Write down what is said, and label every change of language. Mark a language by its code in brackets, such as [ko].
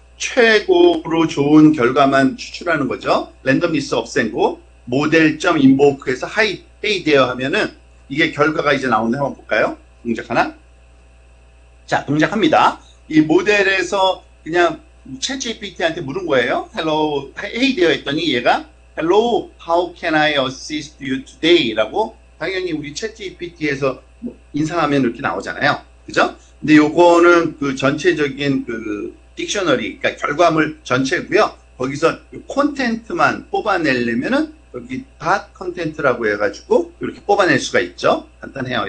[ko] 최고로 좋은 결과만 추출하는 거죠. 랜덤리스 없앤고 모델.invoke에서 인보크에서 헤이 되어 하면은 이게 결과가 이제 나오는데 한번 볼까요? 동작 하나. 자, 동작합니다. 이 모델에서 그냥 챗 GPT한테 물은 거예요. [en] Hello, hey [ko] 되어 했더니 얘가 [en] Hello, how can I assist you today? [ko] 라고 당연히 우리 챗 GPT에서 인상하면 이렇게 나오잖아요. 그죠? 근데 요거는 그 전체적인 그 딕셔너리, 그러니까 결과물 전체고요. 거기서 콘텐트만 뽑아내려면은 여기 닷 컨텐트라고 해가지고 이렇게 뽑아낼 수가 있죠. 간단해요.